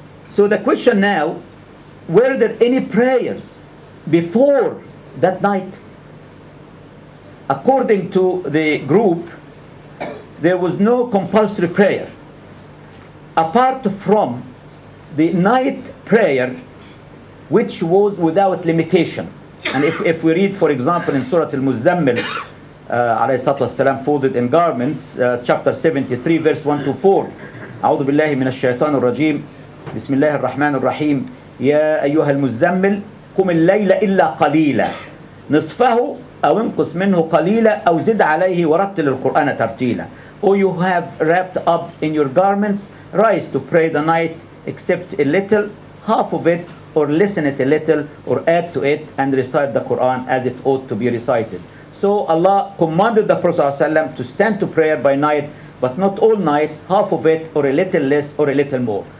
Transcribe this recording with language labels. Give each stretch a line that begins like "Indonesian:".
English: So the question now, were there any prayers before that night? According to the group, there was no compulsory prayer apart from the night prayer, which was without limitation. And if we read, for example, in Surah Al-Muzammil, alayhi salatu wassalam, folded in garments, chapter 73, verse 1 to 4,
Arabic: أعوذ بالله من الشيطان الرجيم بسم الله الرحمن الرحيم يا أيها المزمل قم الليل إلا قليلا نصفه أو انقص منه قليلا أو زد عليه ورتل القرآن ترتيلا.
English: Or you have wrapped up in your garments, rise to pray the night, except a little, half of it, or listen it a little, or add to it, and recite the Quran as it ought to be recited. So Allah commanded the Prophet ﷺ to stand to prayer by night, but not all night, half of it, or a little less, or a little more.